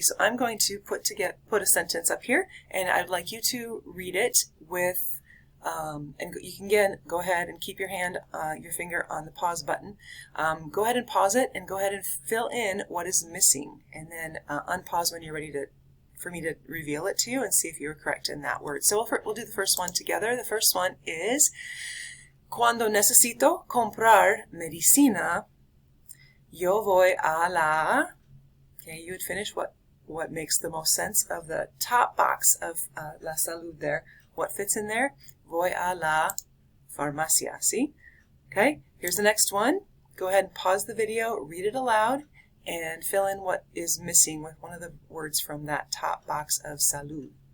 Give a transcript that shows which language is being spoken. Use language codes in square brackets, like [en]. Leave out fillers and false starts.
[en] So I'm going to put a sentence up here, and I'd like you to read it with and you can go ahead and keep your finger on the pause button. Go ahead and pause it and go ahead and fill in what is missing, and then unpause when you're ready for me to reveal it to you and see if you were correct in that word. So we'll do the first one together. The first one is [es] cuando necesito comprar medicina, yo voy a la. [en] Okay, you would finish what makes the most sense of the top box of la salud there. What fits in there? [es] Voy a la farmacia. [en] See? Okay, here's the next one. Go ahead and pause the video, read it aloud, and fill in what is missing with one of the words from that top box of salud.